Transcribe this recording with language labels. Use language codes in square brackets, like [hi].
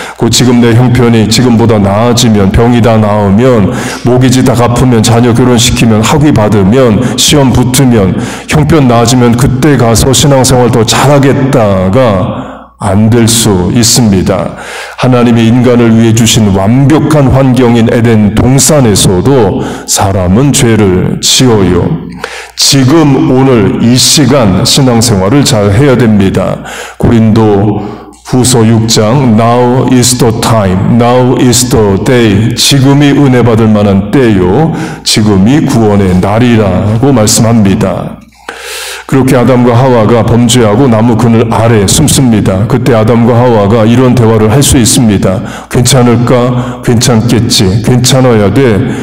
[ko] 곧 지금 내 형편이 지금보다 나아지면, 병이 다 나으면, 모기지 다 갚으면, 자녀 결혼시키면, 학위 받으면, 시험 붙으면, 형편 나아지면 그때 가서 신앙생활 더 잘하겠다가 안 될 수 있습니다. 하나님이 인간을 위해 주신 완벽한 환경인 에덴 동산에서도 사람은 죄를 지어요. 지금 오늘 이 시간 신앙생활을 잘 해야 됩니다. [en] 고린도 후서 6장 Now is the time, now is the day. [ko] 지금이 은혜 받을 만한 때요. 지금이 구원의 날이라고 말씀합니다. 그렇게 아담과 하와가 범죄하고 나무 그늘 아래 숨습니다. 그때 아담과 하와가 이런 대화를 할 수 있습니다. 괜찮을까? 괜찮겠지. 괜찮아야 돼.